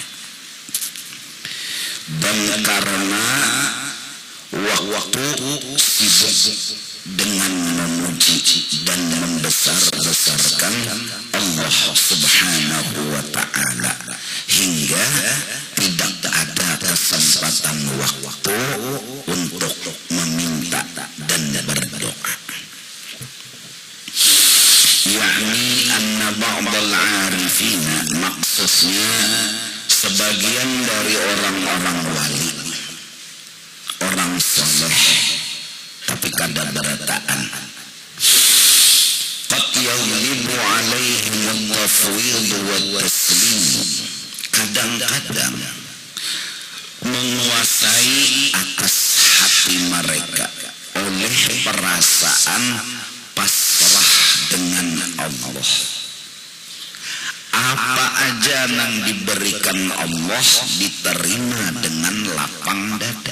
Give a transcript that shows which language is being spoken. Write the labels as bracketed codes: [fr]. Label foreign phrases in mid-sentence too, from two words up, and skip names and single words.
[id] Dan karena waktu sibuk dengan memuji dan membesar-besarkan Allah Subhanahu wa ta'ala hingga tidak ada kesempatan waktu untuk meminta dan berdoa. Yakni [ar] أن بعض العارفين, [id] maksudnya sebagian dari orang-orang wali, orang soleh tapi [bjn] kada berataan, [ar] قد يغلب عليهم التفويض والتسليم, [id] kadang-kadang menguasai atas hati mereka oleh perasaan pasrah dengan Allah. Apa aja yang diberikan Allah diterima dengan lapang dada.